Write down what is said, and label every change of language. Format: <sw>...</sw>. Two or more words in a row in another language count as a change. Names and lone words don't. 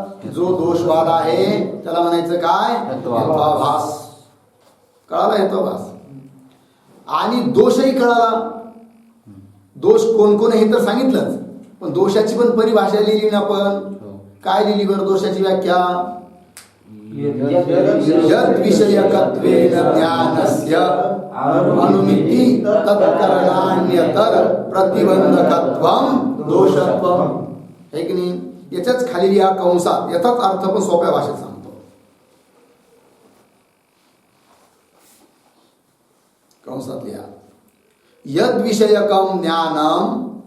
<mr>जो दोषवाला आहे त्याला म्हणायचं काय? हेत्वाभास. कळाला हेत्वाभास? आणि दोषही कळाला. दोष कोण कोण हे तर सांगितलंच, पण दोषाची पण परिभाषा लिहिली ना आपण. काय लिहिली बरं दोषाची व्याख्या?</mr> <sa>यद्विषयकत्वेन ज्ञानस्य अनुमिति तत्करणान्यतर प्रतिबंधकत्वम दोषत्वम.</sa> <mr>है की नाही? याच्याच खाली लिहा कंसात. याचाच अर्थ पण सोप्या भाषेत सांगतो. कंसात लिहा</mr> <sa>यद्विषयकम ज्ञानम</sa>